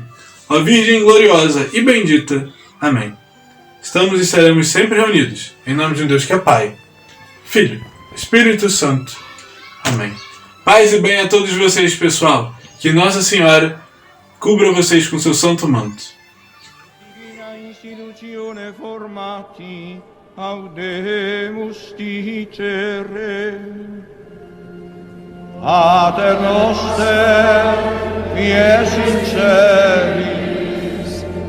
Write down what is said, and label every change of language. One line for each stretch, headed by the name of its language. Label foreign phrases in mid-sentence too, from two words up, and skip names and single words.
Portuguese: Ó Virgem gloriosa e bendita. Amém. Estamos e seremos sempre reunidos, em nome de um Deus que é Pai, Filho, Espírito Santo. Amém. Paz e bem a todos vocês, pessoal. Que Nossa Senhora cubra vocês com seu santo manto.
Latin: Audemus dicere, Pater noster, qui es in celis,